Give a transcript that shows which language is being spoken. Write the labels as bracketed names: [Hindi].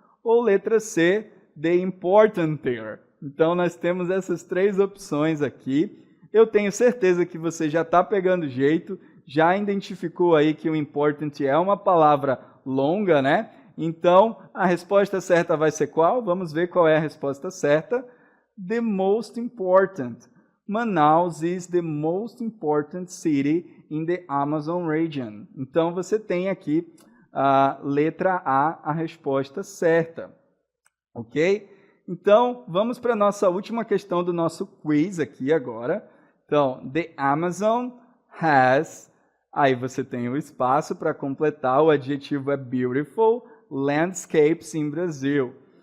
[Portuguese] Ou letra C, [English] the importanter. [Portuguese] Então, nós temos essas três opções aqui. Eu tenho certeza que você já está pegando jeito, já identificou aí que o important é uma palavra longa, né? Então, a resposta certa vai ser qual? Vamos ver qual é a resposta certa. [English] The most important. Manaus is the most important city in the Amazon region. [Portuguese] Então, você tem aqui a letra A, a resposta certa. Ok? Então, vamos para a nossa última questão do nosso quiz aqui agora. Então, [English] the Amazon has... [Portuguese] Aí você tem o espaço para completar, o adjetivo é beautiful, [English] landscapes in Brazil.